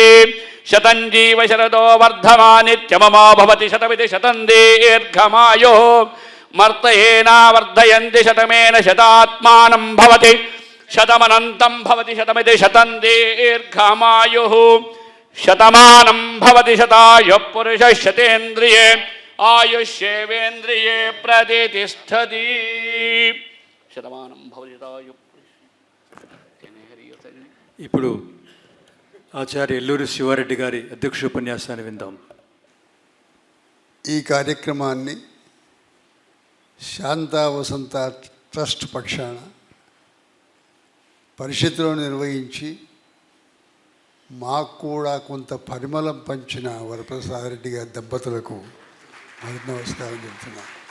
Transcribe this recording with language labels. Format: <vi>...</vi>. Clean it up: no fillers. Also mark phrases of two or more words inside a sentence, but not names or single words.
<sa>शतं जीव शरदो वर्धमानित्यममा भवति शतमिति शतं दीर्घमायुः मर्तयेनावर्धयन्ति शतमेन शतात्मानं भवति शतमनन्तं भवति शतमिति शतं दीर्घमायुः शतमानं भवति शतायुः पुरुषः शतेन्द्रिये आयुष्येवेन्द्रिये प्रतिष्ठति शतमानं भवति शतायुः</sa> <te>ఇప్పుడు ఆచార్య ఎల్లూరి శివారెడ్డి గారి అధ్యక్షోపన్యాసాన్ని విందాం. ఈ కార్యక్రమాన్ని శాంతా వసంత ట్రస్ట్ పక్షాన పరిషత్తులో నిర్వహించి మాకు కూడా కొంత పరిమళం పంచిన వరప్రసాద్ రెడ్డి గారి దంపతులకు మొదటి నమస్కారం చెప్తున్నాను.</te>